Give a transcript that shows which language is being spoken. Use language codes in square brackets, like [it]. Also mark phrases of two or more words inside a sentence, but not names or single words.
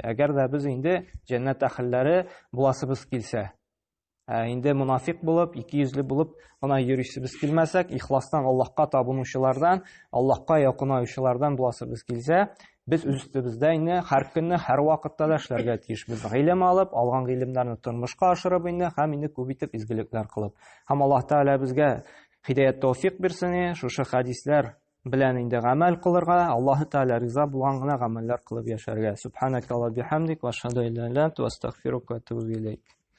[tt] Әгәр дә без инде җәннәт әһелләре буласыбыз килсә, инде мунафик булып, икейөзле булып гына йөрисебез килмәсәк, ихластан Аллаһка табынучылардан, Аллаһка якынаучылардан буласыбыз килсә, без үз-үстебездә инде һәр көнне, һәр вакытта да эшләргә тиешбез. Гыйлем алып, алган гыйлемнәрне тормышка ашырып инде һәм инде күп итеп изгелекләр кылып. Һәм Аллаһ Тәгалә безгә хидаят тәүфик бирсен, шушы хадислар белән инде гамәл кылырга, Аллаһ Тәгалә риза булган гына гамәлләр кылып яшәргә. [ar] سبحانك اللهم وبحمدك وأشهد أن لا إله إلا أنت وأستغفرك وأتوب إليك.